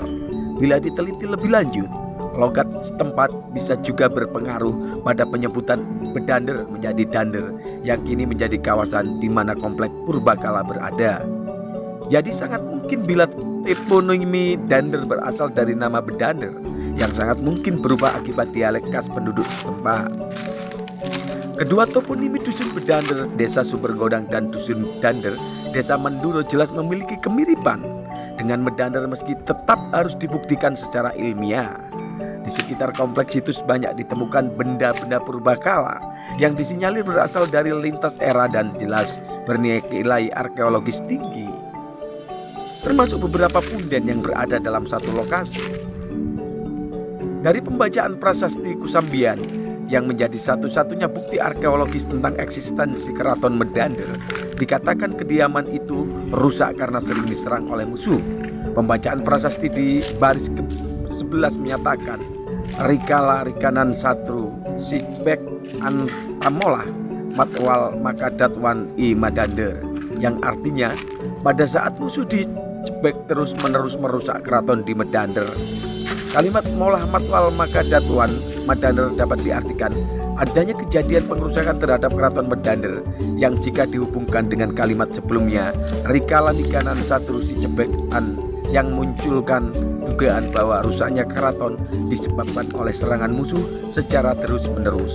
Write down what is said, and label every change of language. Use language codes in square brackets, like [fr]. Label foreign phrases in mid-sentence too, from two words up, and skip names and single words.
[id] Bila diteliti lebih lanjut, logat setempat bisa juga berpengaruh pada penyebutan Bedander menjadi Dander yang kini menjadi kawasan di mana kompleks Purbakala berada. Jadi sangat mungkin bila toponimi Dander berasal dari nama Bedander yang sangat mungkin berubah akibat dialek khas penduduk setempat. Kedua toponimi Dusun Bedander, Desa Sumbergodang, dan Dusun Dander, Desa Manduro jelas memiliki kemiripan dengan Medander meski tetap harus dibuktikan secara ilmiah. Di sekitar kompleks situs banyak ditemukan benda-benda purbakala yang disinyalir berasal dari lintas era dan jelas bernilai arkeologis tinggi, termasuk beberapa punden yang berada dalam satu lokasi. Dari pembacaan prasasti Kusambian yang menjadi satu-satunya bukti arkeologis tentang eksistensi Keraton Medander, dikatakan kediaman itu rusak karena sering diserang oleh musuh. Pembacaan prasasti di baris ke-11 menyatakan [kaw] Rikala Rikanan Satru Sibek Antamolah Matwal Makadatwan I Madander, [id] yang artinya pada saat musuh dicebek terus menerus merusak keraton di Medander. Kalimat [kaw] Molah Matwal Makadatwan Madander [id] dapat diartikan adanya kejadian pengerusakan terhadap keraton Medander yang jika dihubungkan dengan kalimat sebelumnya [kaw] Rikala Rikanan Satru Sibek An [id] yang munculkan dugaan bahwa rusaknya keraton disebabkan oleh serangan musuh secara terus-menerus.